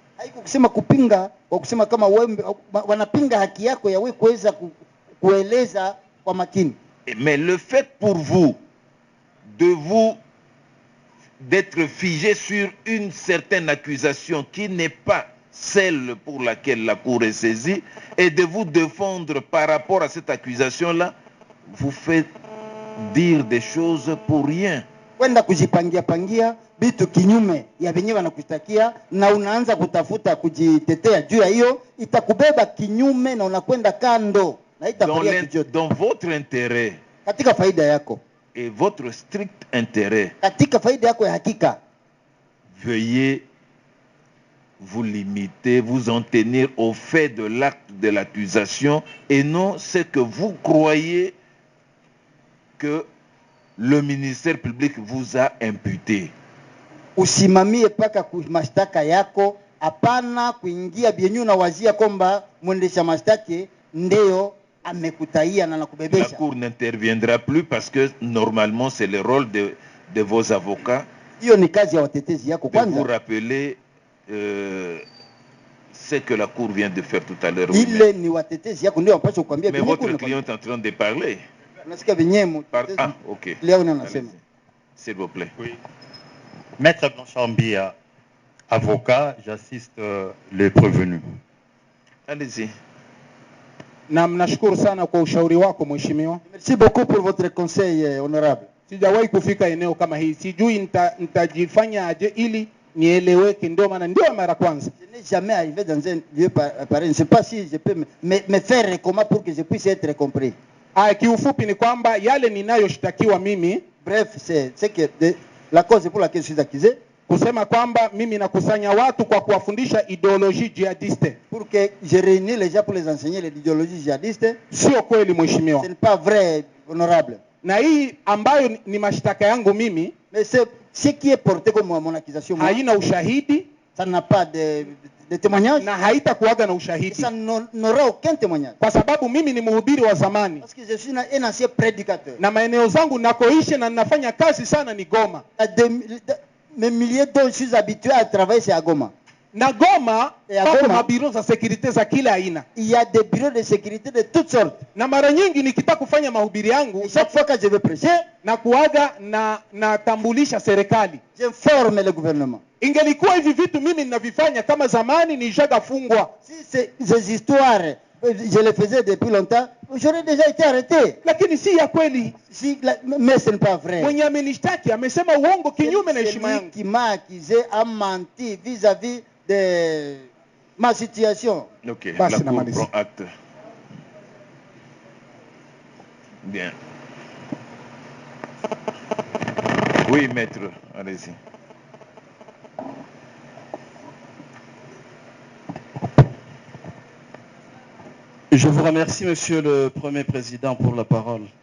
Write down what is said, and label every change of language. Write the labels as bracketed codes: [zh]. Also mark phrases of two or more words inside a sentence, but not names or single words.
[fr] Mais le fait pour vous d'être figé sur une certaine accusation qui n'est pas celle pour laquelle la cour est saisie et de vous défendre par rapport à cette accusation-là, vous faites dire des choses pour rien. [sw] Kwenda kujipangia vitu kinyume ya venyewe wanakushtakia na unaanza kutafuta kujitetea juu ya hiyo, itakubeba kinyume na unakwenda kando na itakulia [fr] dans votre intérêt [sw] katika faida yako [fr] et votre strict intérêt, [sw] katika faida yako ya hakika, [fr] veuillez vous limiter, vous en tenir au fait de l'acte de l'accusation et non ce que vous croyez que le ministère public vous a imputé. [sw] Usimamie paka mashtaka yako, hapana kuingia bienyu na wazia kwamba mwendesha mashtaki ndio amekutaia na nakubebesha. [fr] La cour n'interviendra plus parce que normalement c'est le rôle de vos avocats. [sw] Hiyo ni kazi ya watetezi yako kwanza. [fr] De vous rappeler ce que la cour vient de faire tout à l'heure. [sw] Ile ni watetezi yako ndio wanapaswa kukuambia. [fr] Mais votre client est en train de parler. Ah, ok. S'il vous plaît. Oui. Maître Blanchambia, avocat, j'assiste les prévenus. Allez-y. [sw] Na mnashukuru sana kwa ushauri wako mheshimiwa. [fr] Merci beaucoup pour votre conseil honorable. [sw] Sijawahi kufika eneo kama hii. Sijui nitajifanya aje ili nieleweke, ndio maana ndio mara kwanza. [fr] Je n'ai jamais arrivé dans un lieu pareil. Je ne sais pas si je peux me faire comment pour que je puisse être compris. [sw] Kiufupi ni kwamba yale ninayoshtakiwa mimi, [fr] bref, c'est que la cause pour laquelle je suis accusé, [sw] kusema kwamba mimi nakusanya watu kwa kuwafundisha [fr] ideologie jihadiste, pour que je réunis les gens pour les enseigner l'idéologie djihadiste. [sw] Sio kweli mheshimiwa. [fr] Ce n'est pas vrai, honorable. [sw] Na hii ambayo ni mashtaka yangu mimi, [fr] mais ce qui est porté comme mon accusation, [sw] haina ushahidi, [fr] ça n'a pas de témoignage, [sw] na haitakuaga na ushahidi, [fr] ça n'aura aucun témoignage, [sw] kwa sababu mimi ni mhubiri wa zamani, [fr] parce que je suis un ancien prédicateur, [sw] na maeneo zangu nakoishi na ninafanya kazi sana ni Goma. [fr] Mes milliers dont je suis habitué à travailler c'est à Goma. [sw] Na Goma hapo mabiro za security za kila aina. [fr] Il y a des bureaux de sécurité de toutes sortes. [sw] Na mara nyingi nikitaka kufanya mahubiri yangu, [fr] chaque fois que je vais prêcher, [sw] na kuaga na tambulisha serikali, [fr] j'informe le gouvernement. [sw] Ingelikuwa hivi vitu mimi ninavifanya kama zamani nishagafungwa. [fr] Si ces histoires je les faisais depuis longtemps, j'aurais déjà été arrêté. [sw] Lakini si ya kweli. [fr] Mais ce n'est pas vrai. [sw] Mwenye amenishtaki amesema uongo kinyume na heshima yangu. [fr] Qui m'a accusé a menti vis-à-vis de ma situation. Ok, la cour prend acte. Bien. Oui, maître, allez-y. Je vous remercie, Monsieur le Premier Président, pour la parole.